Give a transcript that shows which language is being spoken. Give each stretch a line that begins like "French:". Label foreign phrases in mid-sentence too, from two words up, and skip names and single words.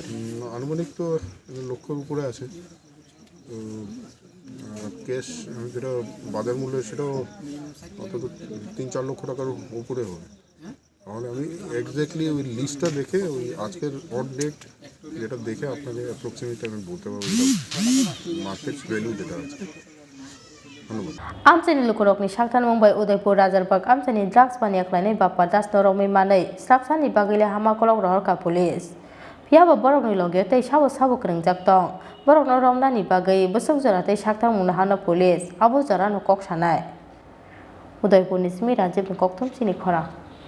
Bangla: আনুমানিক তো লক্ষের উপরে আছে তো ক্যাশ যেটা বাজার মূল্য সেটাও অন্তত 3-4 লক্ষ টাকার উপরে হবে তাহলে আমি এক্স্যাক্টলি ওই লিস্টটা দেখে ওই আজকের
English: on date
Bangla: যেটা দেখে আপনাকে অ্যাপ্রক্সিমেট আমি বলতে পারবো
English: market value
Bangla: যেটা আছে ধন্যবাদ।
Kok Borok: আমচাইनि lukurokni saktan mumbai Udaipur Rajarpag amchaini drugs baniya khlainai bapa das norokmi manai slapsani bagile hamakolok rohorka police phiaba borokni loge tei sabo kringjak tong borokno romnani bagui busuk jora tei saktan mungna hano police abo jora no kok sanai Udaipurni Simi Rajiv ni kokthum sini khora.